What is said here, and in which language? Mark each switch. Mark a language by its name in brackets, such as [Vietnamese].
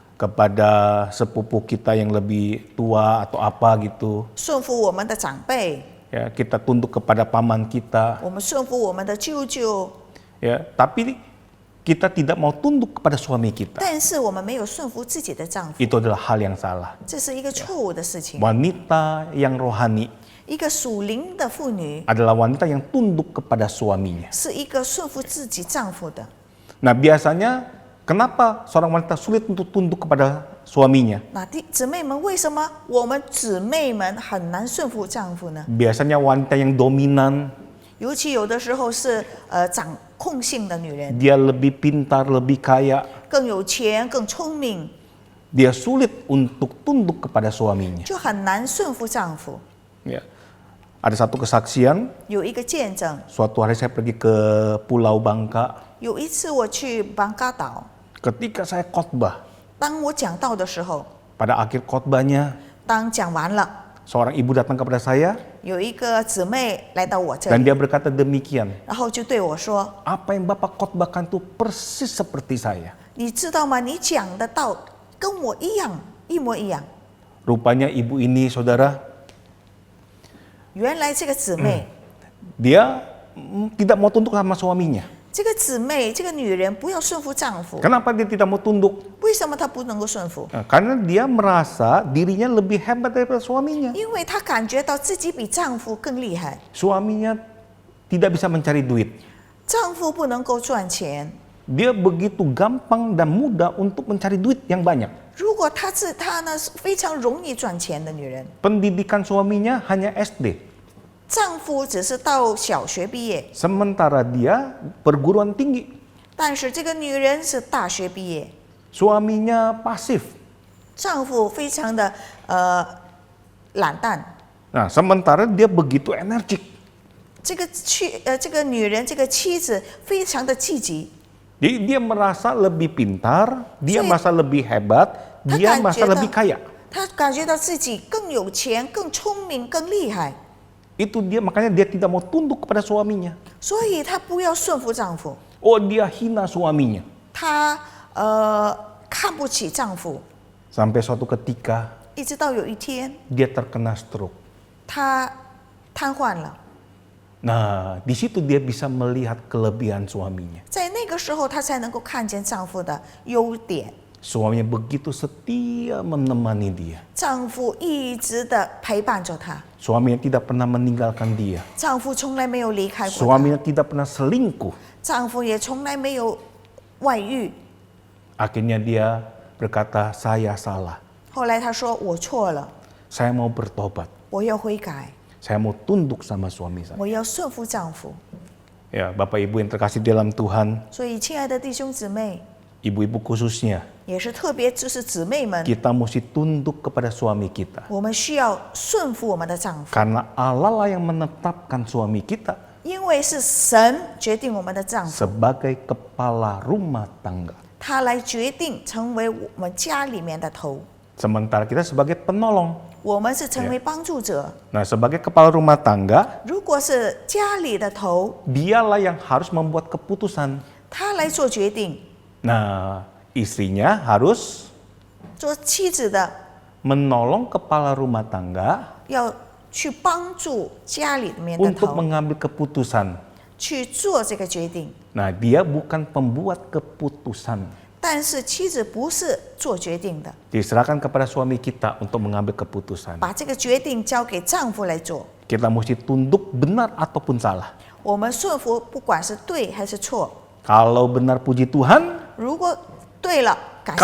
[Indonesian] kepada sepupu kita yang lebih tua atau apa gitu. [Chinese] 顺服我们的长辈， [Indonesian] Ya, kita tunduk kepada paman kita, [Chinese] 我们顺服我们的舅舅， [Indonesian] ya, tapi kita tidak mau tunduk kepada suami kita. [Chinese] 但是我们没有顺服自己的丈夫， [Indonesian] Itu adalah hal yang salah. [Chinese] 这是一个错误的事情。 [Indonesian] Wanita yang rohani [Chinese] 一个属灵的妇女 [Indonesian] adalah wanita yang tunduk kepada suaminya. [Chinese] 是一个顺服自己丈夫的。 [Indonesian] Nah, biasanya kenapa seorang wanita sulit untuk tunduk kepada suaminya? [Chinese] 那姊妹们，为什么我们姊妹们很难顺服丈夫呢？ [Indonesian] Biasanya wanita yang dominan, [Chinese] 尤其有的时候是掌控性的女人， [Indonesian] dia lebih pintar, lebih kaya, [Chinese] 更有钱、更聪明， [Indonesian] dia sulit untuk tunduk kepada suaminya. [Chinese] 就很难顺服丈夫。 [Indonesian] Ya. Ada satu kesaksian, [Chinese] 有一个见证， [Indonesian] suatu hari saya pergi ke Pulau Bangka. [Chinese] 有一次我去邦嘎岛， [Indonesian] Ketika saya khotbah, [Chinese] 当我讲道的时候， [Indonesian] pada akhir khotbahnya, [Chinese] 当讲完了， [Indonesian] seorang ibu datang kepada saya [Chinese] 有一个姊妹来到我这 [Indonesian] dan [Chinese] 里， [Indonesian] dia berkata demikian, [Chinese] 然后就对我说 [Indonesian] apa yang Bapak khotbahkan itu persis seperti saya.：“ [Chinese] 你知道吗？你讲的道跟我一样，一模一样。” [Indonesian] Rupanya ibu ini, saudara, [Chinese] 原来这个姊妹， [Indonesian] dia tidak mau tunduk sama suaminya. [Chinese] 这个姊妹，这个女人不要顺服丈夫， [Indonesian] Kenapa dia tidak mau tunduk? [Chinese] 为什么她不能够顺服？ [Indonesian] Nah, karena dia merasa dirinya lebih hebat daripada suaminya. [Chinese] 因为她感觉到自己比丈夫更厉害， [Indonesian] Suaminya tidak bisa mencari duit. [Chinese] 丈夫不能够赚钱。 [Indonesian] Dia begitu gampang dan mudah untuk mencari duit yang banyak. [Chinese] 如果她呢是非常容易赚钱的女人， [Indonesian] Pendidikan suaminya hanya SD. [Chinese] 丈夫只是到小学毕业， [Indonesian] Sementara dia perguruan tinggi. [Chinese] 但是这个女人是大学毕业， [Indonesian] Suaminya pasif. [Chinese] 丈夫非常的懒淡。 [Indonesian] Nah, sementara dia begitu energik. [Chinese] 这个女人，这个妻子非常的积极。 [Indonesian] Jadi dia merasa lebih pintar, dia Jadi- merasa lebih hebat, dia Kan merasa [Chinese] 觉得- [Indonesian] lebih kaya. [Chinese] 他感觉到自己更有钱、更聪明、更厉害， [Indonesian] Itu dia, makanya dia tidak mau tunduk kepada suaminya. [Chinese] 所以她不要顺服丈夫， [Indonesian] Oh, dia hina suaminya. [Chinese] 她看不起丈夫， [Indonesian] Sampai suatu ketika [Chinese] 一直到有一天 [Indonesian] dia terkena stroke. [Chinese] 她瘫痪了。 [Indonesian] Nah, di situ dia bisa melihat kelebihan suaminya. [Chinese] 在那个时候，她才能够看见丈夫的优点。 [Indonesian] Suaminya begitu setia menemani dia. [Chinese] 丈夫一直的陪伴着她， [Indonesian] Suaminya tidak pernah meninggalkan dia. [Chinese] 丈夫从来没有离开过她， [Indonesian] Suaminya tidak pernah selingkuh. [Chinese] 丈夫也从来没有外遇。 [Indonesian] Akhirnya dia berkata, saya salah. [Chinese] 后来她说：“我错了， [Indonesian] Saya mau bertobat. [Chinese] 我要悔改， [Indonesian] Saya mau tunduk sama suami saya. [Chinese] 我要顺服丈夫。” [Indonesian] Ya, Bapak Ibu yang terkasih dalam Tuhan, [Chinese] 所以，亲爱的弟兄姊妹， [Indonesian] ibu-ibu khususnya, [Chinese] 也是特别就是姊妹们， [Indonesian] kita mesti tunduk kepada suami kita. [Chinese] 我们需要顺服我们的丈夫， [Indonesian] Karena Allah lah yang menetapkan suami kita [Chinese] 因为是神决定我们的丈夫， [Indonesian] sebagai kepala rumah tangga. [Chinese] 他来决定成为我们家里面的头， [Indonesian] Sementara kita sebagai penolong. [Chinese] 我们是成为帮助者。 [Indonesian] Nah, sebagai kepala rumah tangga, [Chinese] 如果是家里的头， [Indonesian] dialah yang harus membuat keputusan. [Chinese] 他来做决定， [Indonesian] Nah, istrinya harus [Chinese] 做妻子的 [Indonesian] menolong kepala rumah tangga [Chinese] 要去帮助家里面的 [Indonesian] untuk [Chinese] 头， [Indonesian] mengambil keputusan. [Chinese] 去做这个决定。 [Indonesian] Nah, dia bukan pembuat keputusan. [Chinese] 但是妻子不是做决定的， [Indonesian] Diserahkan kepada suami kita untuk mengambil keputusan. [Chinese] 把这个决定交给丈夫来做。 [Indonesian] Kita mesti tunduk benar ataupun salah. [Chinese] 我们顺服，不管是对还是错。 [Indonesian] Kalau benar puji Tuhan, [Chinese] 如果对了，感谢